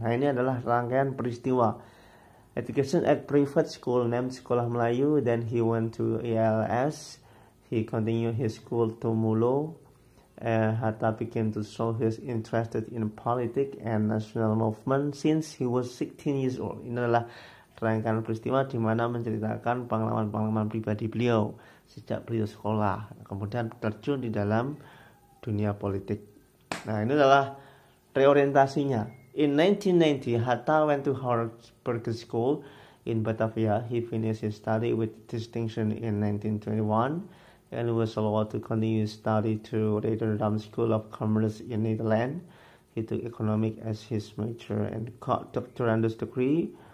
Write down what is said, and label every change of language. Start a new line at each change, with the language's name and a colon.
Indonesian: Nah, ini adalah rangkaian peristiwa.
English: Education at private school named Sekolah Melayu. Then he went to ELS. He continued his school to Mulo. Hatta began to show his interest in politics and national movement since he was 16 years old.
Indonesian: Ini adalah rangkaian peristiwa di mana menceritakan pengalaman-pengalaman pribadi beliau sejak beliau sekolah, kemudian terjun di dalam dunia politik. Nah, ini adalah reorientasinya.
English: In 1990, Hatta went to Harburg School in Batavia. He finished his study with distinction in 1921 and was allowed to continue study to Rotterdam School of Commerce in Netherlands. He took economics as his major and got doctorate degree.